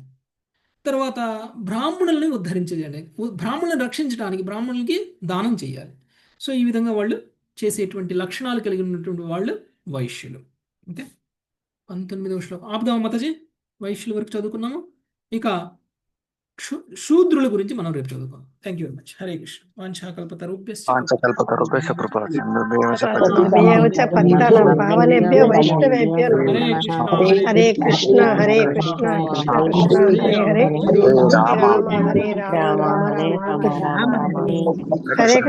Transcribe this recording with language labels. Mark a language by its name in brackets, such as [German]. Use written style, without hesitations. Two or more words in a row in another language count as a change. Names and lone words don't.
[Telugu] తర్వాత బ్రాహ్మణుల్ని ఉద్ధరించాలి, బ్రాహ్మణులను రక్షించడానికి బ్రాహ్మణులకి దానం చేయాలి. సో ఈ విధంగా వాళ్ళు చేసేటువంటి లక్షణాలు కలిగి ఉన్నటువంటి వాళ్ళు వైశ్యులు. ఓకే, 19వ శ్లోకం ఆపుదాము మాతాజీ. వైశ్యుల వరకు చదువుకున్నాము. ఇక శూద్రుల గురించి మనం రేపు చదువుకుందాం. [English] Thank you very much. [Sanskrit] హరే కృష్ణ. వాంఛాకల్పతరుభ్యశ్చ హరే కృష్ణ హరే కృష్ణ కృష్ణ కృష్ణ హరే హరే, హరే రామ హరే రామ రామ రామ హరే కృష్ణ.